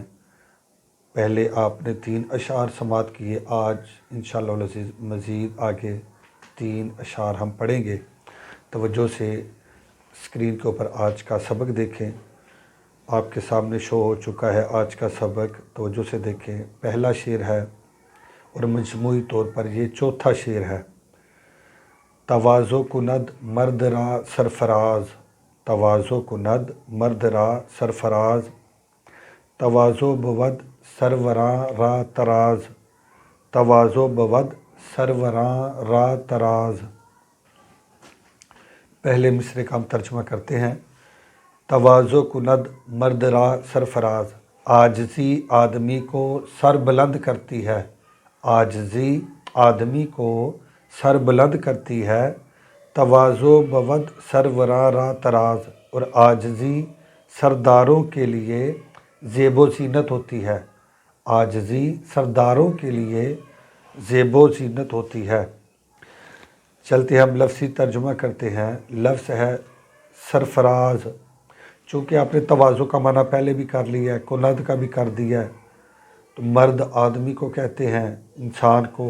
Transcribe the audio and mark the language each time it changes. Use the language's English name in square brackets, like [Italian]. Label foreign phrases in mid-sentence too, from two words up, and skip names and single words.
[Urdu] پہلے آپ نے 3 اشعار سماعت کیے، آج [Arabic] انشاءاللہ العزیز [Urdu] مزید آگے 3 اشعار ہم پڑھیں گے۔ توجہ سے اسکرین کے اوپر آج کا سبق دیکھیں، آپ کے سامنے شو ہو چکا ہے آج کا سبق، توجہ سے دیکھیں۔ پہلا شعر ہے اور مجموعی طور پر یہ چوتھا شعر ہے۔ [Persian] تواضع کند مرد را سرفراز، تواضع کند مرد را سرفراز، تواضع بود سروراں را تراز، تواضع بود سروراں را تراز۔ [Urdu] پہلے مصرعے کا ہم ترجمہ کرتے ہیں۔ [Persian] تواضع کند مرد را سرفراز، [Urdu] عاجزی آدمی کو سر بلند کرتی ہے، عاجزی آدمی کو سر بلند کرتی ہے۔ [Persian] تواضع بود سروراں را تراز، [Urdu] اور عاجزی سرداروں کے لیے زیب و زینت ہوتی ہے، عاجزی سرداروں کے لیے زیب و زینت ہوتی ہے۔ چلتے ہم لفظی ترجمہ کرتے ہیں۔ لفظ ہے سرفراز، چونکہ آپ نے تواضع کا معنی پہلے بھی کر لیا ہے، کند کا بھی کر دیا ہے، تو مرد آدمی کو کہتے ہیں، انسان کو۔